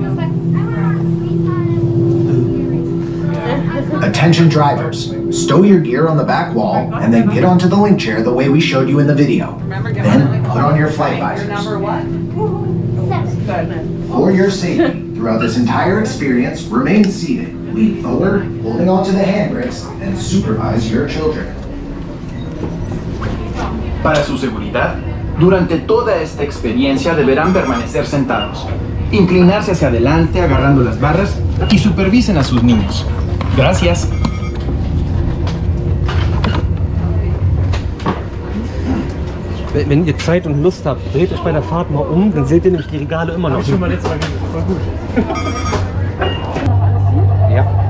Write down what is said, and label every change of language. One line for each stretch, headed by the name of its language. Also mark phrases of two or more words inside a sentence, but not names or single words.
English: Attention drivers, stow your gear on the back wall and then get onto the link chair the way we showed you in the video. Then put on your flight visors. Number what? 7. For your safety, throughout this entire experience, remain seated, lean forward, holding onto the hand grips, and supervise your children.
Spanish: Para su seguridad, durante toda esta experiencia deberán permanecer sentados, inclinarse hacia adelante agarrando las barras y supervisen a sus niños. Gracias.
German: Wenn ihr Zeit und Lust habt, dreht euch bei der Fahrt mal um, dann seht ihr nämlich die Regale immer noch. Hab ich schon mal letztes Mal gesehen. Voll gut. Ja.